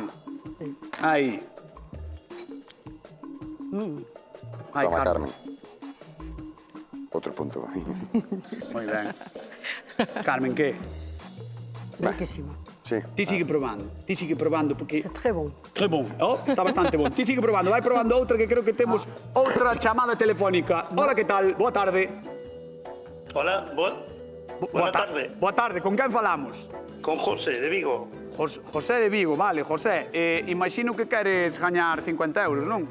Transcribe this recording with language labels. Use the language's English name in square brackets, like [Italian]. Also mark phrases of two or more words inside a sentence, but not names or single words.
[Galician] Aí. Toma, Carmen. Outro punto. Moi ben. Carmen, que? Riquísimo. Sí. Ti sigue probando, porque... [French] C'est très bon. Très bon. [Galician] Oh, está bastante bon. Ti sigue probando, vai probando outra, que creo que temos outra chamada telefónica. Hola, que tal? Boa tarde. Hola, boa tarde. Boa tarde, con quen falamos? Con José, de Vigo. José de Vigo, vale, José. Imagino que queres gañar 50 euros, non?